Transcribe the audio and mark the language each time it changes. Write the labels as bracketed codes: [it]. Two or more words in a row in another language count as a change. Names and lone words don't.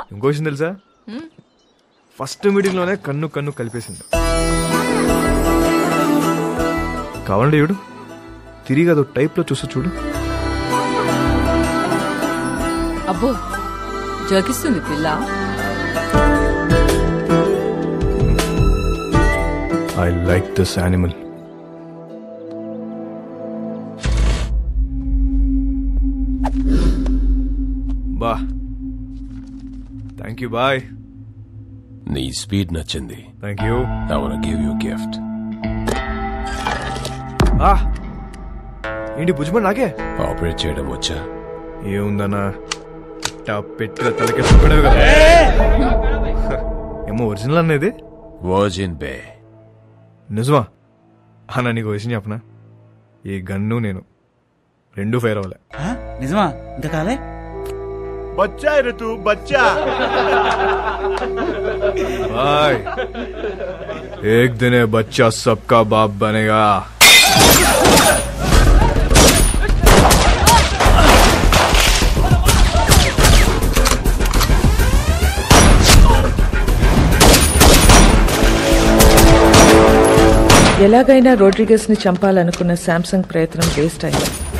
[te] ఇంకో విషయం తెలుసా? [en] first meeting [te] లోనే కన్ను కలిపేసింది. కావాలంటే చూడు, తిరిగి అదో టైప్ లో చూస్తూ చూడు. అబ్బో, జోకిస్తుంది పిల్ల. [en] I like this animal. [te] బా, [en] thank you. [te] బాయ్. నీ స్పీడ్ నచ్చింది. [en] thank you. I wanna give you a gift. [te] ఏంటి భుజమని నాకే ఆపరేట్ చేయడం వచ్చా? ఏముందన్నా, పెట్టిన తలకెట్టుకునేవి కదా. ఏమో ఒరిజినల్ అనేది వర్జిన్ బే. నిజమా అన్న? నీకు విషయం చెప్పనా, ఈ గన్ను నేను రెండు ఫైర్ అవ్వలే. నిజమా? ఇంకా కాలే. [hi] बच्चा ऋतु बच्चा. బాయ్. एक दिने बच्चा सबका बाप बनेगा. [te] ఎలాగైనా రోడ్రిగస్ ని చంపాలనుకున్న శాంసంగ్ ప్రయత్నం వేస్ట్ అయింది.